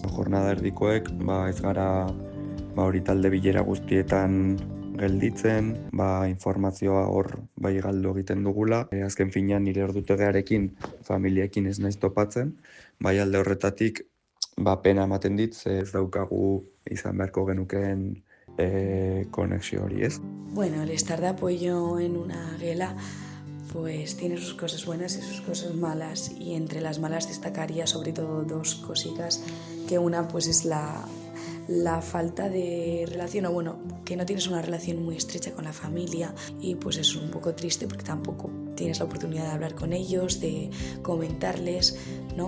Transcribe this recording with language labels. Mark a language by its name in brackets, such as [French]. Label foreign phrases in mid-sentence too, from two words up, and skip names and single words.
[Basque] Jornada erdikoek, ez gara hori talde bilera guztietan gelditzen, informazioa hor galdu egiten dugula. Azken finean nire ordutegiarekin, familiekin ez naiz topatzen, alde horretatik pena ematen dit, ez daukagu izan beharko genukeen konexio hori, ez? [Spanish] Bueno, el estar de apoyo en una gela pues tiene sus cosas buenas y sus cosas malas, y entre las malas destacaría sobre todo dos cositas, que una pues es la falta de relación, o bueno, que no tienes una relación muy estrecha con la familia, y pues es un poco triste porque tampoco tienes la oportunidad de hablar con ellos, de comentarles, ¿no?